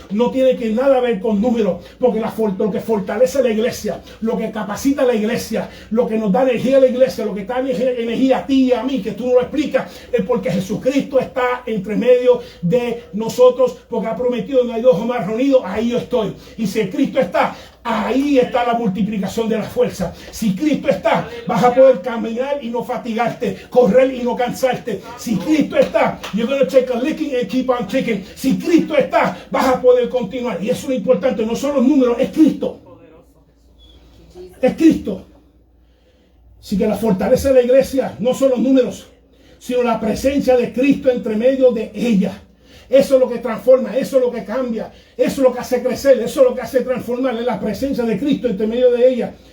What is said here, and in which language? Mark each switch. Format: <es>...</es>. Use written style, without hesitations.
<es>No tiene que nada ver con números, porque lo que fortalece la iglesia, lo que capacita a la iglesia, lo que nos da energía a la iglesia, lo que da energía a ti y a mí, que tú no lo explicas, es porque Jesucristo está entre medio de nosotros, porque ha prometido que hay 2 o más reunidos, ahí yo estoy. Y si Cristo está, ahí está la multiplicación de la fuerza. Si Cristo está, vas a poder caminar y no fatigarte, correr y no cansarte. Si Cristo está,</es> <en>you're going to take a licking and keep on ticking.</en> <es>Si Cristo está, vas a poder continuar. Y eso es lo importante, no son los números, es Cristo. Es Cristo. Así que la fortaleza de la iglesia no son los números, sino la presencia de Cristo entre medio de ella. Eso es lo que transforma, eso es lo que cambia, eso es lo que hace crecer, eso es lo que hace transformar, es la presencia de Cristo entre medio de ella.</es>